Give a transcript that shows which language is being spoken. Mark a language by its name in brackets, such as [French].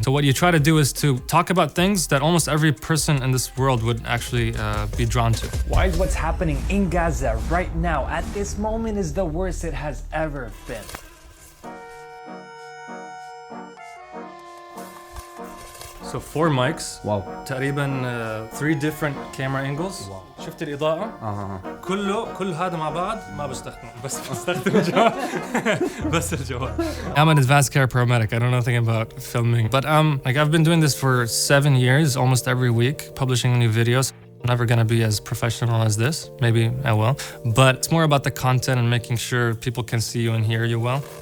[English] So what you try to do is to talk about things that almost every person in this world would actually be drawn to. Why is what's happening in Gaza right now, at this moment, is the worst it has ever been? So 4 mics. Wow. [Arabic] تقريبا [English] 3 different camera angles. Wow. [Arabic] شفت الإضاءة؟ كل هذا مع بعض ما بستخدمه بس بستخدم الجوال بس الجوال. [English] I'm an advanced care paramedic. I don't know anything about filming, but like I've been doing this for 7 years, almost every week, publishing new videos. I'm never gonna be as professional as this. Maybe I will, but it's more about the content and making sure people can see you and hear you well.